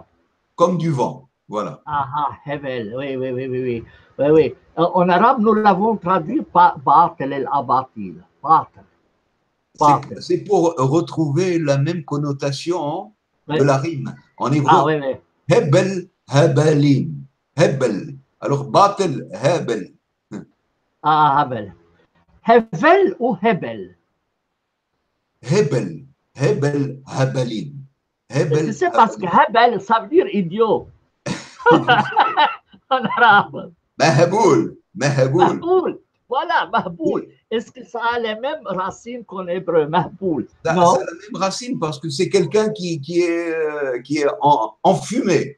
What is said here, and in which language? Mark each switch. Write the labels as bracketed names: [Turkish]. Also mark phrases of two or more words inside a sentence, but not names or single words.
[French] comme du vent. Voilà. Ah, ah, Hevel, oui, oui, oui, oui, oui. Oui, oui. En arabe, nous l'avons traduit par [Arabic] باطل الأباطيل. باطل، باطل. [French] C'est pour retrouver la même connotation de Oui. la rime. En Ah, hébreu, oui, oui. [Hebrew] הבל הבלים. הבל. Alors, Batel Hebel. [French] Ah, Hebel. Hevel ou Hebel? [Hebrew] הבל. הבל הבלים. [French] Et tu Hebel sais, parce que Habalim. Hebel, ça veut dire idiot en arabe. [Arabic] مهبول. مهبول. [French] Mahboul. Voilà, Mahboul. Oui, Est-ce que ça a les mêmes racines qu'en hébreu, Mahboul? ça a Non? la même racine parce que c'est quelqu'un qui est enfumé.